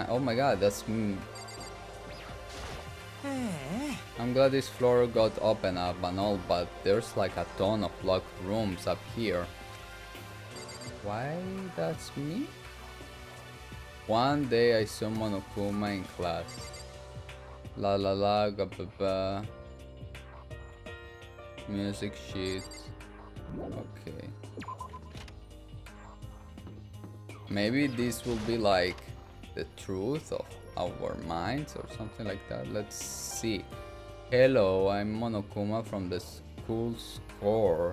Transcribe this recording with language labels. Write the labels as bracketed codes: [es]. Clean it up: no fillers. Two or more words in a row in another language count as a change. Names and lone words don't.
[en] Oh my god, that's I'm glad this floor got opened up and all, but there's like a ton of locked rooms up here. Why that's me? One day I summon Okuma in class. La la la ga ba ba. Music sheet. Okay. Maybe this will be like the truth of our minds or something like that. Let's see. Hello, I'm Monokuma from the school score.